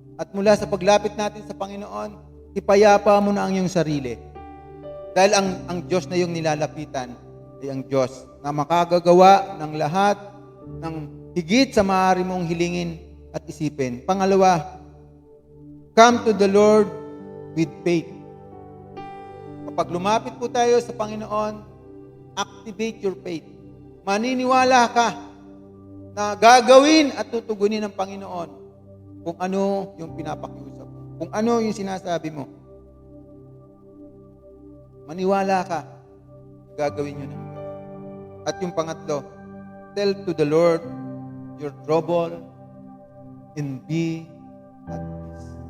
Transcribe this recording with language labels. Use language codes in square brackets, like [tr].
[tl] At mula sa paglapit natin sa Panginoon, ipayapa mo na ang iyong sarili. Dahil ang Diyos na iyong nilalapitan ay ang Diyos na makagagawa ng lahat ng higit sa maaari mong hilingin at isipin. [en] Pangalawa, come to the Lord with faith. [tl] pag lumapit po tayo sa Panginoon, [en] activate your faith. [tl] Maniniwala ka na gagawin at tutugunin ng Panginoon kung ano yung pinapakiusap mo, kung ano yung sinasabi mo. Maniwala ka, gagawin yun ng Diyos. At yung pangatlo, [en] tell to the Lord your trouble and be at peace.